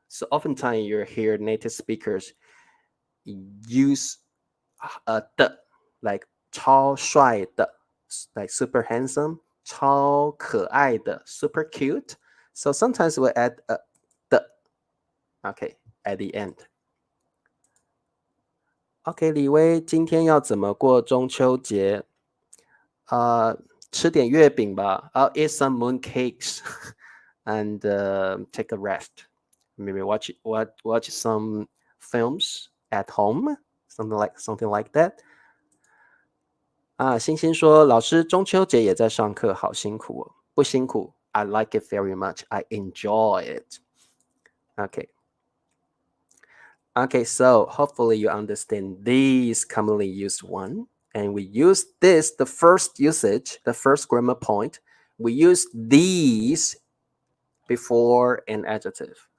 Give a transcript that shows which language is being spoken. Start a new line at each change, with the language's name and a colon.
English: So oftentimes you hear native speakers use a 的 like
Chinese: 超帅的
English: like super handsome,
Chinese: 超可爱的
English: super cute. So sometimes we'll add the, okay, at the end.
Chinese: OK， 李威，今天要怎么过中秋节？吃点月饼吧。
English: I'll eat some moon cakes and take a rest. Maybe watch some films at home, something like that.
Chinese: 星星说，老师中秋节也在上课，好辛苦哦。不辛苦
English: I like it very much. I enjoy it. Okay, so hopefully you understand these commonly used one. And we use this, the first usage, the first grammar point. We use these before an adjective.